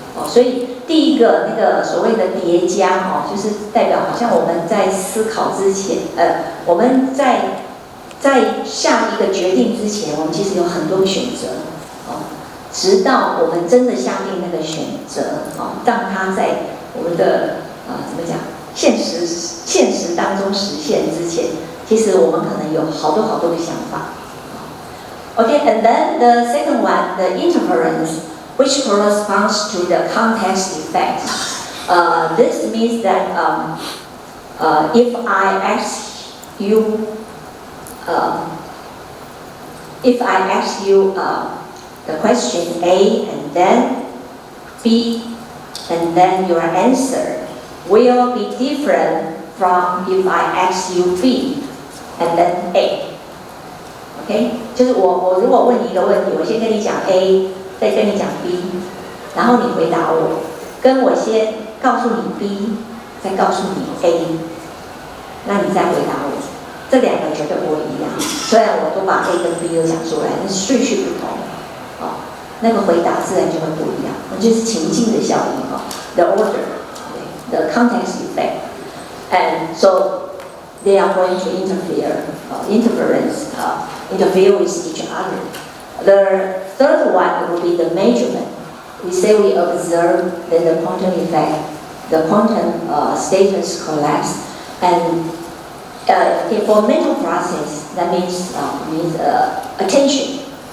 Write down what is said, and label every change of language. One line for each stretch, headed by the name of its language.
Chinese: 所以第一个那个所谓的叠加就是代表好像我们在思考之前，我们在下一个决定之前，我们其实有很多个选择，直到我们真的下定那个选择，让它在我们的怎么讲现实当中实现之前，其实我们可能有好多个想法。
English: Okay, and then the second one, the interference, which corresponds to the context effect. This means that if I ask you the question A and then B, and then your answer will be different from if I ask you B and then A.
Chinese: OK， 就是我如果问你一个问题，我先跟你讲 A， 再跟你讲 B， 然后你回答我，跟我先告诉你 B， 再告诉你 A， 那你再回答我，这两个绝对不会一样。虽然我都把 A 跟 B 都讲出来，但是顺序不同，那个回答自然就会不一样。就是情境的效应，
English: the order，the context effect, and so they are going to interfere with each other. The third one will be the measurement. We say we observe then the quantum effect, the quantum status collapse, and for mental process that means attention.